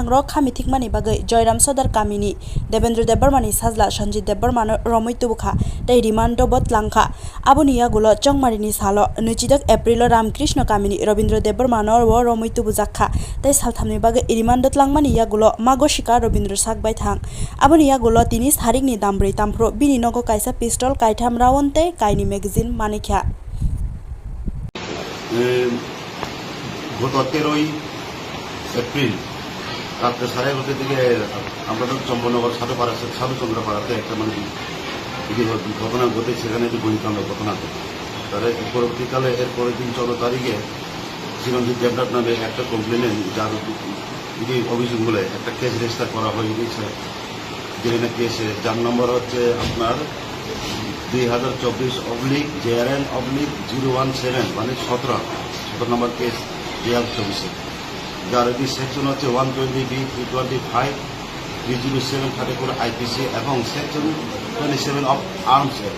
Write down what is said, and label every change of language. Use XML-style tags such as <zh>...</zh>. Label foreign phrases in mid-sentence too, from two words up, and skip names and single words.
<trp>र खामिथिकमानि बागै जयराम सदर गामिनि देवेन्द्र देबबर्मानि साजला सन्जित देबबर्मानो रमै तुबुखा तै रिमान्ड बतलांखा आबुनिया गुलो चंमारिनि सालो 29 एप्रिल रामकृष्ण गामिनि रवीन्द्र देबबर्मानो रमै बुजाखा तै सालथामनि बागै रिमान्डत लांमानि यागुलो मागोशिका रवीन्द्र सागबाय थां आबुनि यागुलो 3 तारिखनि दामब्रै तामफ्रो बिनि नगो काइसा पिस्टल काइथाम राउन्ड तै काइनि मैगजिन मानिख्या</trp> <bn>গত 13 এপ্রিল রাত্রে 11:30 থেকে আমরা চম্পকনগর সাধুচন্দ্রপাড়াতে একটা ঘটনা ঘটে, সেখানে একটি গুলিকাণ্ড ঘটনা ঘটে। তারা পরবর্তীকালে এর পরের দিন 14 তারিখে চিরঞ্জিত দেবনাথ নামে একটা কমপ্লেনে যার অভিযোগগুলো একটা</bn> <en>case register</en> <bn>করা হয়ে গেছে, যেখানে কেসে যার নম্বর হচ্ছে আপনার 2024/JRN/017 মানে 17 নম্বর কেস 2024, যার একটি সেকশন হচ্ছে 120B 325 307 34 IPC এবং</bn> <en>section 27 of Arms Act.</en>